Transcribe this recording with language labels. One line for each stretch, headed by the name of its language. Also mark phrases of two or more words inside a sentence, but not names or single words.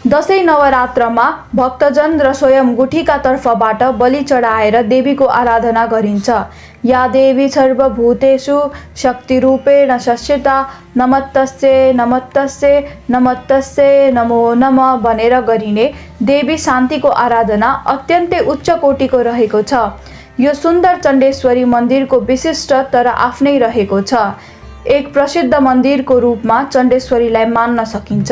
Nepali: दसैँ नवरात्रमा भक्तजन र स्वयं गुठीका तर्फबाट बलि चढाएर देवीको आराधना गरिन्छ।
Sanskrit: या देवी सर्वभूतेषु शक्तिरूपेण संस्थिता नमस्तस्यै नमस्तस्यै नमस्तस्यै नमो नमः
Nepali: भनेर गरिने देवी शान्तिको आराधना अत्यन्तै उच्च कोटिको रहेको छ। यो सुन्दर चण्डेश्वरी मन्दिरको विशिष्ट तर आफ्नै रहेको छ। एक प्रसिद्ध मन्दिरको रूपमा चण्डेश्वरीलाई मान्न सकिन्छ।